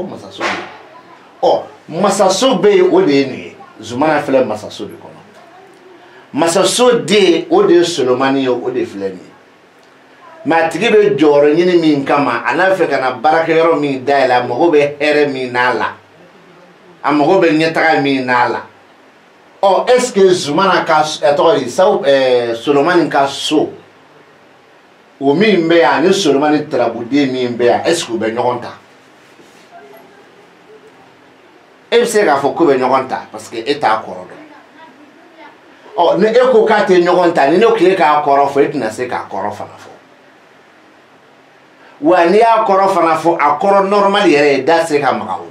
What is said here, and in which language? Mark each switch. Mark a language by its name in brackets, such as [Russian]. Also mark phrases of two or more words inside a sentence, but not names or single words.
[Bambara] masaso bɛ yen ɔ masaso bɛ yen o de ye nin ye Zumana filɛ masaso de kɔnɔ masaso den o de ye Solomani ye o de filɛ nin ye mais a tigi bɛ jɔyɔrɔ ɲini min kama a n'a fɛ ka na baarakɛyɔrɔ min dayɛlɛ a mago bɛ hɛrɛ min n'a la a mago bɛ ɲɛtaga min n'a la ɔ [French] est ce que [Bambara] Zumana ka tɔgɔ di Solomani ka so o min bɛ yan ani Solomani Tarabuden min bɛ yan [French] est ce que [Bambara] u bɛ ɲɔgɔn ta e bɛ se k'a fɔ k'u bɛ ɲɔgɔn ta [French] parce que [Bambara] e t'a kɔrɔ dɔn ɔ ni e ko k'a tɛ ɲɔgɔn ta ni ne ko k'e k'a kɔrɔ fɔ e tɛna se k'a kɔrɔ fana fɔ wa n'i y'a kɔrɔ fana fɔ a kɔrɔ normal yɛrɛ ye da se ka maga